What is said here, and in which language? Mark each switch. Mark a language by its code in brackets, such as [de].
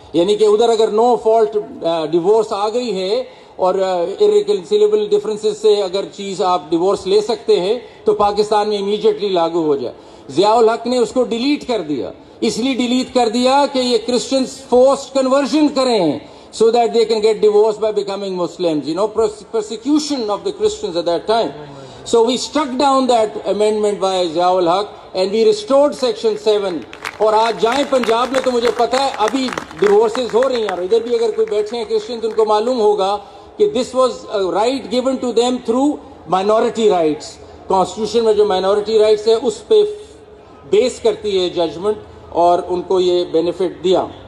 [ur] یعنی کہ ادھر اگر نو فالٹ ڈیورس آ گئی ہے اور irreconcilable ڈفرینسز سے اگر چیز آپ ڈیورس لے سکتے ہیں تو پاکستان میں امیڈیٹلی لاگو ہو جائے. ضیاء الحق نے اس کو ڈیلیٹ کر دیا, اس لیے ڈیلیٹ کر دیا کہ یہ کرسچنز فورسڈ کنورژن کریں [en] so that they can get divorced by becoming Muslims. You know, persecution of the Christians at that time. So we struck down that amendment by Zia ul-Haq and we restored section 7. [ur] اور آج جائیں پنجاب میں تو مجھے پتا ہے ابھی ڈیورسز ہو رہی ہیں, اور ادھر بھی اگر کوئی بیٹھے ہیں کرسچن تو ان کو معلوم ہوگا کہ [en] this was a right given to them through minority rights. [ur] Constitution میں جو مائنورٹی رائٹس ہے اس پہ بیس کرتی ہے ججمنٹ, اور ان کو یہ بینیفٹ دیا.